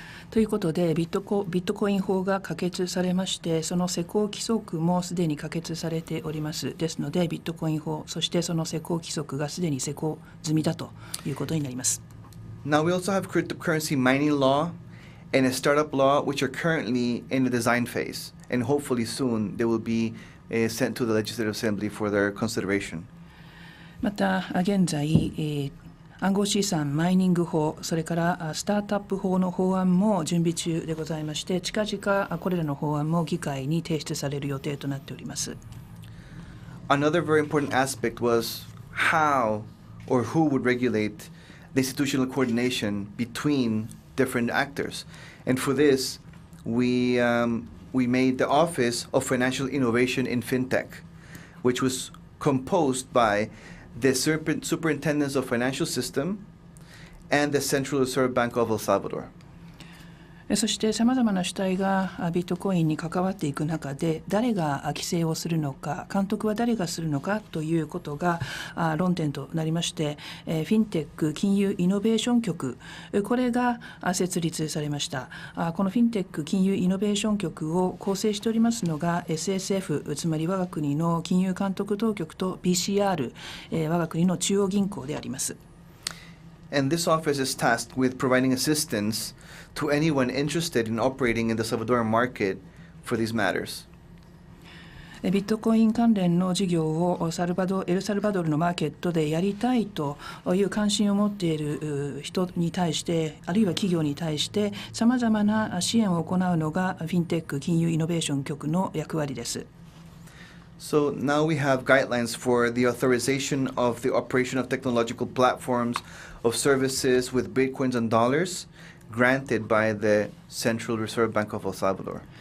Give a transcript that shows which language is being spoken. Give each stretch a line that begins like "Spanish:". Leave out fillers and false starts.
Japanese: ということでビットコイン法が可決されまして、その施行規則もすでに可決されております。ですのでビットコイン法、そしてその施行規則がすでに施行済みだということになります。
English: Now we also have cryptocurrency mining law and a startup law which are currently in the design phase, and hopefully soon they will be sent to the Legislative Assembly for their consideration.
Japanese: また現在、暗号資産マイニング法、それからスタートアップ法の法案も準備中でございまして、近々これらの法案も議会に提出される予定となっております。
English: Another very important aspect was how or who would regulate the institutional coordination between different actors. And for this, we made the Office of Financial Innovation in FinTech, which was composed by the Superintendents of Financial System and the Central Reserve Bank of El Salvador.
Japanese: そしてさまざまな主体がビットコインに関わっていく中で、誰が規制をするのか、監督は誰がするのかということが論点となりまして、フィンテック金融イノベーション局、これが設立されました。このフィンテック金融イノベーション局を構成しておりますのが SSF、つまり我が国の金融監督当局と BCR、我が国の中央銀行であります。
English: And this office is tasked with providing assistance to anyone interested in operating in the Salvadoran market for these matters.
Japanese: ビットコイン関連の事業をエルサルバドルのマーケットでやりたいという関心を持っている人に対して、あるいは企業に対してさまざまな支援を行うのがフィンテック金融イノベーション局の役割です。
English: So now we have guidelines for the authorization of the operation of technological platforms of services with bitcoins and dollars granted by the Central Reserve Bank of El Salvador.